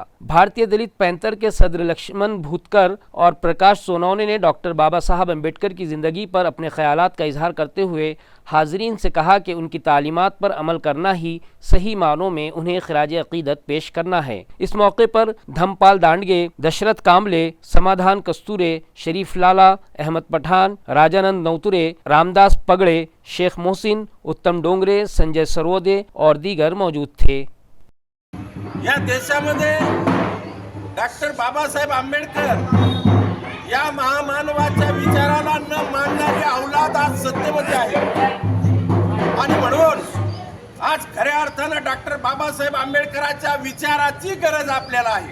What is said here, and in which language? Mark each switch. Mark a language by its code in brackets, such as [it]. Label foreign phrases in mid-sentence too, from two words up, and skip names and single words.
[ur] بھارتیہ دلت پینتھر کے صدر لکشمن بھوتکر اور پرکاش سونونے نے ڈاکٹر بابا صاحب امبیڈکر کی زندگی پر اپنے خیالات کا اظہار کرتے ہوئے حاضرین سے کہا کہ ان کی تعلیمات پر عمل کرنا ہی صحیح معنوں میں انہیں خراج عقیدت پیش کرنا ہے. اس موقع پر دھم پال دانڈگے، دشرتھ کاملے، سمادھان کستورے، شریف لالا، احمد پٹھان، راجانند نوترے، رامداس پگڑے، شیخ محسن، اتم ڈونگرے، سنجے سرودے اور دیگر موجود تھے. [mr] या देशामध्ये डॉक्टर बाबासाहेब आंबेडकर या महामानवाच्या विचाराला न मानणारी अवलाद आज सत्तेमध्ये आहे आणि म्हणून आज खऱ्या अर्थानं डॉक्टर बाबासाहेब आंबेडकरांच्या विचाराची गरज आपल्याला आहे.